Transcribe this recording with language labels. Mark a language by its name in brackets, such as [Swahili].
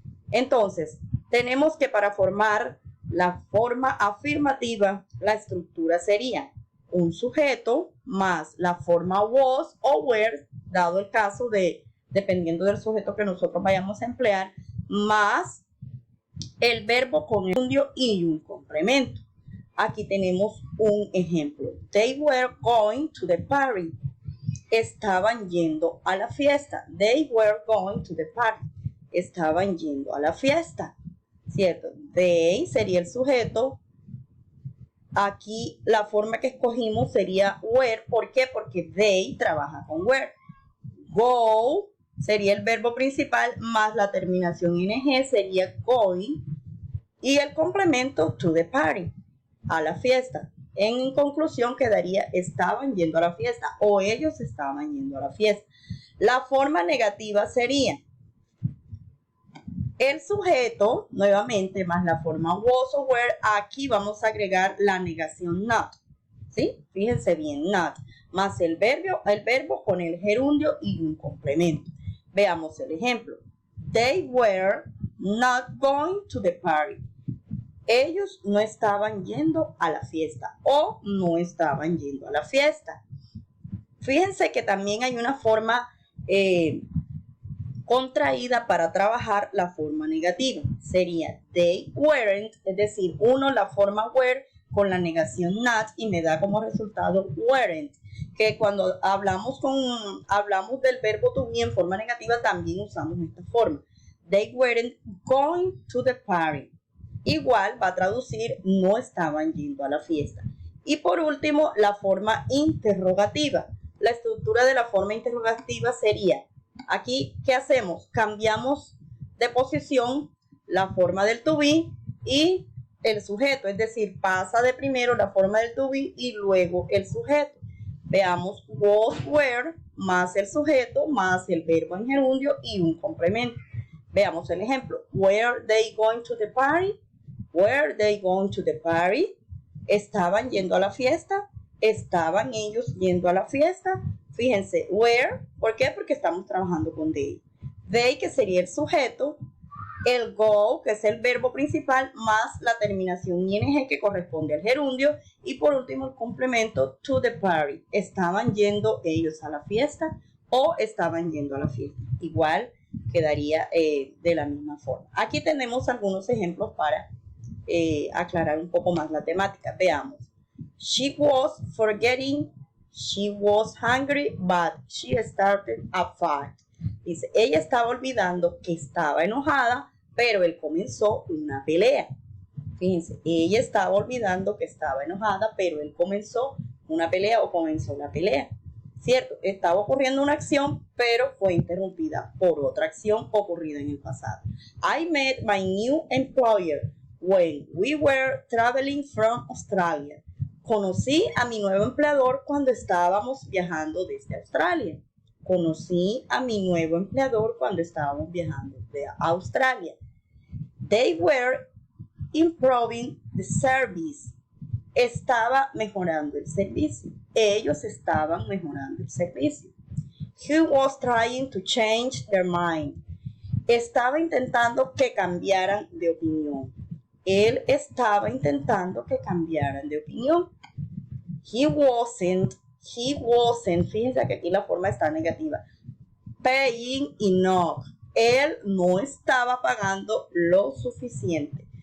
[Spanish] Entonces, tenemos que para formar la forma afirmativa, la estructura sería un sujeto más la forma was o were, dado el caso de, dependiendo del sujeto que nosotros vayamos a emplear, más el verbo con el gerundio y un complemento. Aquí tenemos un ejemplo. [English] They were going to the party. [Spanish] Estaban yendo a la fiesta. [English] They were going to the party. [Spanish] Estaban yendo a la fiesta. ¿Cierto? They sería el sujeto. Aquí la forma que escogimos sería were. ¿Por qué? Porque they trabaja con were. Go sería el verbo principal más la terminación ing sería going. Y el complemento to the party, a la fiesta. En conclusión quedaría estaban yendo a la fiesta o ellos estaban yendo a la fiesta. La forma negativa sería el sujeto, nuevamente, más la forma was o were. Aquí vamos a agregar la negación not, ¿sí? Fíjense bien, not, más el verbo con el gerundio y un complemento. Veamos el ejemplo. [English] They were not going to the party. [Spanish] Ellos no estaban yendo a la fiesta o no estaban yendo a la fiesta. Fíjense que también hay una forma contraída para trabajar la forma negativa. Sería they weren't, es decir, la forma were con la negación not y me da como resultado weren't. Que cuando hablamos del verbo to be en forma negativa también usamos esta forma. [English] They weren't going to the party. [Spanish] Igual va a traducir no estaban yendo a la fiesta. Y por último, la forma interrogativa. La estructura de la forma interrogativa sería, aquí, ¿qué hacemos? Cambiamos de posición la forma del to be y el sujeto. Es decir, pasa de primero la forma del to be y luego el sujeto. Veamos, was, were, más el sujeto, más el verbo en gerundio y un complemento. Veamos el ejemplo. [English] Were they going to the party? Were they going to the party? [Spanish] ¿Estaban yendo a la fiesta? ¿Estaban ellos yendo a la fiesta? Fíjense, were, ¿por qué? Porque estamos trabajando con they. They, que sería el sujeto, el go, que es el verbo principal, más la terminación ing que corresponde al gerundio, y por último el complemento to the party. ¿Estaban yendo ellos a la fiesta o estaban yendo a la fiesta? Igual quedaría de la misma forma. Aquí tenemos algunos ejemplos para aclarar un poco más la temática. Veamos. [English] She was forgetting, she was hungry, but she started a fight. [Spanish] Dice, ella estaba olvidando que estaba enojada, pero él comenzó una pelea. Fíjense, ella estaba olvidando que estaba enojada, pero él comenzó una pelea o comenzó una pelea. ¿Cierto? Estaba ocurriendo una acción, pero fue interrumpida por otra acción ocurrida en el pasado. [English] I met my new employer when we were traveling from Australia. [Spanish] Conocí a mi nuevo empleador cuando estábamos viajando desde Australia. Conocí a mi nuevo empleador cuando estábamos viajando de Australia. [English] They were improving the service. [Spanish] Estaba mejorando el servicio. Ellos estaban mejorando el servicio. [English] He was trying to change their mind. [Spanish] Estaba intentando que cambiaran de opinión. Él estaba intentando que cambiaran de opinión. [English] He wasn't, [Spanish] fíjense que aquí la forma está negativa. [English] Paying enough. [Spanish] Él no estaba pagando lo suficiente.